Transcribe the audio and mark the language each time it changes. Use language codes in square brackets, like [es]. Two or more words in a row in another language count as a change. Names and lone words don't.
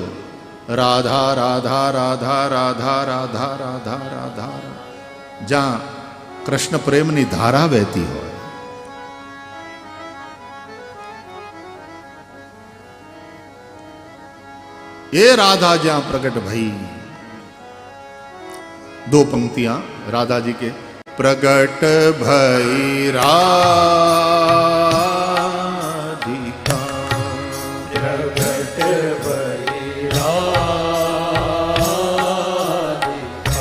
[gu] રાધા રાધા રાધા રાધા રાધા રાધા રાધા. જ્યાં કૃષ્ણ પ્રેમની ધારા વહેતી હોય. [hi] એ राधा जहां प्रकट भई. 2 पंक्तियां राधा जी के प्रगट भई राधिका प्रगट भई राधिका